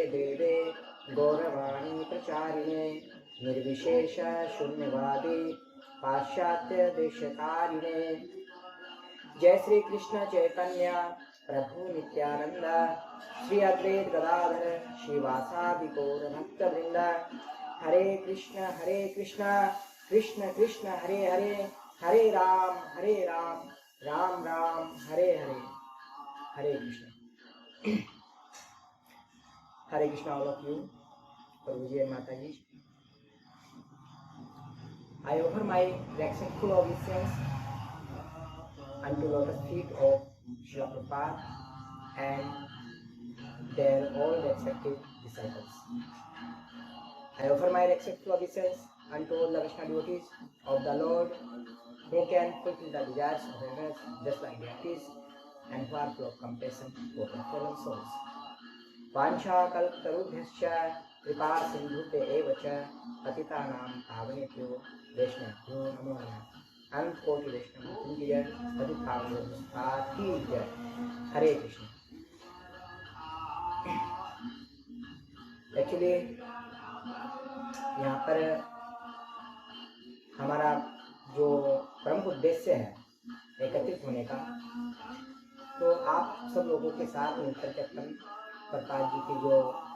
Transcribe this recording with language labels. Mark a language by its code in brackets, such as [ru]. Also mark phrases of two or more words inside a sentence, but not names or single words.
[sa] देवे गौरवाणी प्रचारिणे निर्विशेष शून्यवादी पाश्चात्य देशकारिणे जय श्री कृष्ण चैतन्य प्रभु नित्यानंद श्री अद्वैत गदाधर श्रीवासादि गौर भक्त वृंद हरे कृष्ण कृष्ण कृष्ण हरे हरे हरे राम राम राम हरे हरे हरे कृष्ण हरे कृष्ण [en] all of you [hi] प्रभु जी [en] and [hi] माता जी [en] I offer my respectful obeisance unto lotus feet of Srila Prabhupada and their all respective disciples. I offer my respectful obeisance unto all the Vaishnava devotees of the Lord who can fulfill the desires of others just like deities and who are full of compassion for the fallen souls. [sa] वाञ्छा कल्पतरुभ्यश्च कृपा सिन्धुते एव च पतितानाम् पावनेभ्यो वैष्णव्यो नमो नमः. [hi] अनंत कोटि वैष्णव की जय पति पावन की जय हरे कृष्ण। एक्चुअली यहाँ पर हमारा जो प्रमुख उद्देश्य है एकत्रित होने का, तो आप सब लोगों के साथ मिलकर के अपन प्रकाश जी की जो